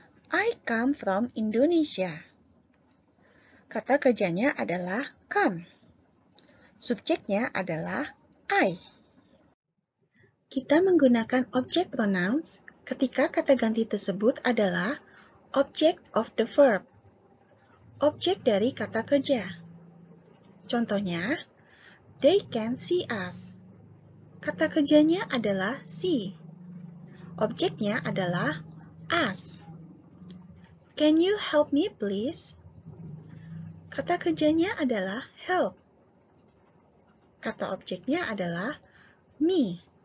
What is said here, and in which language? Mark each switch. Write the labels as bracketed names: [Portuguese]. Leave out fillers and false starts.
[English] I come from Indonesia. [Indonesian] Kata kerjanya adalah [English] come. [Indonesian] Subjeknya adalah I. Kita menggunakan object pronouns ketika kata ganti tersebut adalah [English] object of the verb, [Indonesian] objek dari kata kerja. Contohnya, [English] they can see us. [Indonesian] Kata kerjanya adalah see. Objeknya adalah us. [English] Can you help me please? [Indonesian] Kata kerjanya adalah [English] help. [Indonesian] Kata objeknya adalah me.